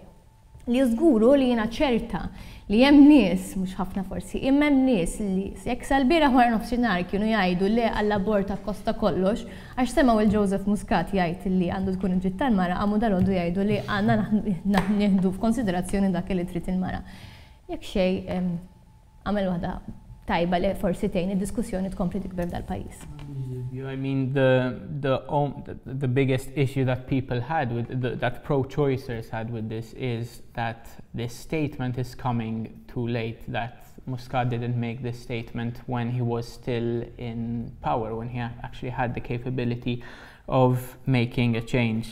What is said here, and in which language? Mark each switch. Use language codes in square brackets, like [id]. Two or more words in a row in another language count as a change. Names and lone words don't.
[mt] Li żguru li jiena ċerta li hemm nies mhux ħafna forsi, imma hemm nies li jekk sal-bieraħ wara nofsinhar kienu jgħidu li għall-abort kosta kollox, għax semgħu il-Joseph Muscat jgħid li għandu tkun id-dritt tal-mara, għamu dal-għodu jgħidu li għandna nieħdu f'konsiderazzjoni dak li trid il-mara. Jekk xejn għamel waħda tajba li forsi tgħin id-diskussjoni tkompli tikber dal-pajjiż. [en] I mean, the biggest issue that people had with that pro-choicers had with this is that this statement is coming too late. That Muscat didn't make this statement when he was still in power, when he actually had the capability of making a change.